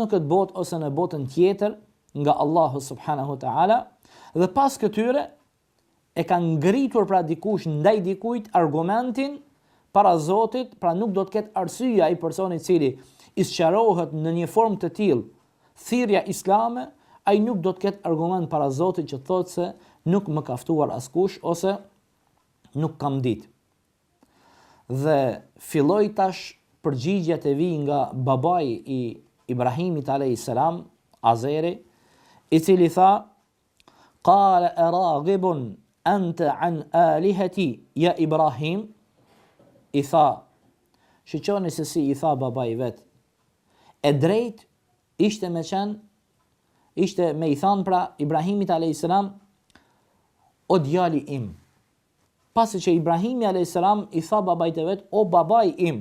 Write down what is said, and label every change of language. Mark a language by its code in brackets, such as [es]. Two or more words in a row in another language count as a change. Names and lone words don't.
[sq] këtë botë ose në botën tjetër nga Allahu [ar] سبحانه وتعالى, [sq] dhe pas këtyre e ka ngritur pra dikush ndaj dikujt argumentin para Zotit, pra nuk do të ketë arsye ai personi i cili i sqarohet në një formë të tillë thirrja islame, ai nuk do të ketë argument para Zotit që thotë se nuk më ka ftuar askush ose nuk kam ditë. dhe filloi tash përgjigjet e vi nga babai i Ibrahimit [ar] عليه السلام, [sq] Azeri, i cili tha: [ar] "قال أراغب أنت عن آلهتي يا إبراهيم?" [sq] I tha, shiqoni se si i tha babai vet. E drejt ishte me i than pra Ibrahimit [ar] عليه السلام: [sq] "O djali im." Pasi që Ibrahimi [ar] عليه السلام [sq] i tha babait e vet: "O babai im."